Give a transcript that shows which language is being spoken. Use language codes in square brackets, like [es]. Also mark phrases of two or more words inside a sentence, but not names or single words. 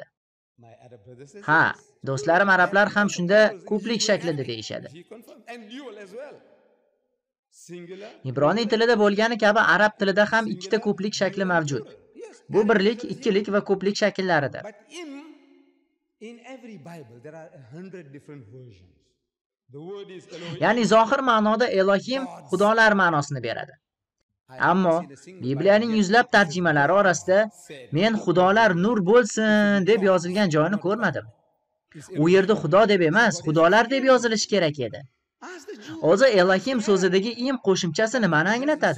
[uz] Ha, do'stlarim arablar ham shunda ko'plik shaklida deyishadi. Ibroniy tilida bo'lgani kabi arab tilida ham ikkita ko'plik shakli mavjud. Bu birlik, ikkilik va ko'plik shakllaridir. [en] In every Bible there are 100 different versions. The word is Elohim. [uz] Ya'ni zohir ma'noda Elohim xudolar ma'nosini beradi. Ammo Bibliyaning yuzlab tarjimalari orasida men xudolar nur bo'lsin deb yozilgan joyini ko'rmadim. U yerda xudo deb emas, xudolar deb yozilishi kerak edi. O'zi Elohim so'zidagi im qo'shimchasi nimani anglatadi?